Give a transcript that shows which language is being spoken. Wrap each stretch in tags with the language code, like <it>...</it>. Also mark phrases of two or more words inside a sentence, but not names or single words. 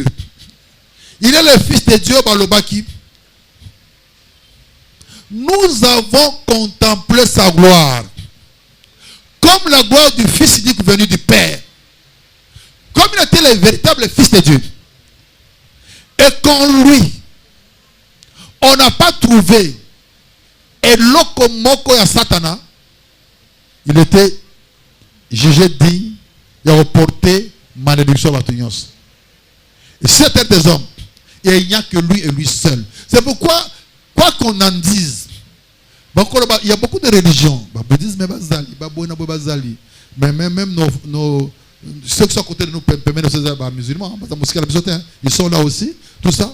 <fr>Il est le fils de Dieu, Balobaki. Nous avons contemplé sa gloire. Comme la gloire du Fils unique venu du Père. Comme il était le véritable Fils de Dieu. Et qu'en lui, on n'a pas trouvé et</fr> <ln>l'okomoko ya Satana,</ln> <fr>il était jugé digne, il a reporté malédiction à Batunios. Et c'était des hommes, et il n'y a que lui et lui seul. C'est pourquoi, quoi qu'on en dise, il y a beaucoup de religions, mais même ceux qui sont à côté de nous, musulmans, ils sont là aussi, tout ça.</fr>